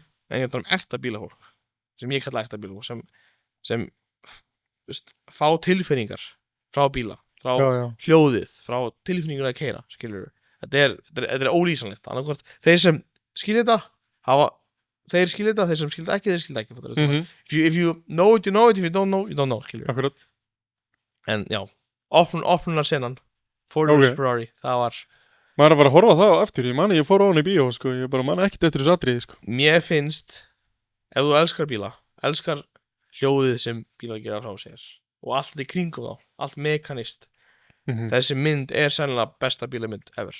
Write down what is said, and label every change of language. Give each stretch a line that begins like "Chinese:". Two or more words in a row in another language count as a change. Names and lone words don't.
Icelandic: En ég tala ekta bílafólk sem ég kalla ekta bílafólk sem fá tilfinningar frá bíla, frá hljóðið, frá tilfinningur að keyra, skilur við. Þetta er ólýsanlegt. Annarkvort þeir sem skilja þetta þeir skilja þetta, þeir sem skilja ekki, þeir skilja ekki.
English: If you know it, you know it. If you don't know, you don't know,
Icelandic: skilur við. Akkurat. En já, opnunar senan Ford vs Ferrari, það var maður að fara að horfa það eftir, ég fór á hann í bíó, sko, ég bara man ekkert eftir þessu atriði, sko. Mér finnst, ef þú elskar bíla, elskar hljóðið sem bílar gera frá sér og allt í kringum þá, allt mekanist, þessi mynd er sennilega besta bílamynd ever.